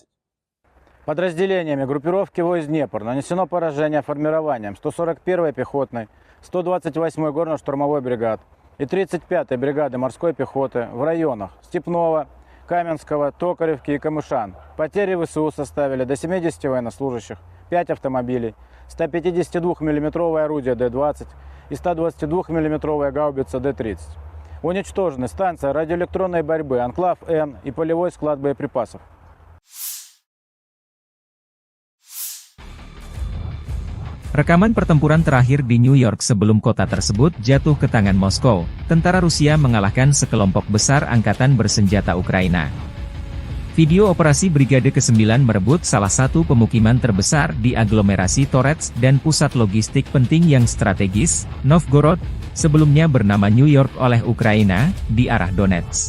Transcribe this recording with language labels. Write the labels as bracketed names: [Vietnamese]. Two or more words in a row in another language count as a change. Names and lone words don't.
[Russian] Подразделениями группировки войск Днепр нанесено поражение формированием 141-й пехотной, 128-й горно-штурмовой бригад и 35-й бригады морской пехоты в районах Степного, Каменского, Токаревки и Камышан. Потери ВСУ составили до 70 военнослужащих, 5 автомобилей, 152 миллиметровое орудие Д-20 и 122 миллиметровая гаубица Д-30. Уничтожены станция радиоэлектронной борьбы «Анклав-Н» и полевой склад боеприпасов. [Indonesian] Rekaman pertempuran terakhir di New York sebelum kota tersebut jatuh ke tangan Moskow, tentara Rusia mengalahkan sekelompok besar angkatan bersenjata Ukraina. Video operasi Brigade ke-9 merebut salah satu pemukiman terbesar di aglomerasi Torets dan pusat logistik penting yang strategis, Novgorod, sebelumnya bernama New York oleh Ukraina, di arah Donetsk.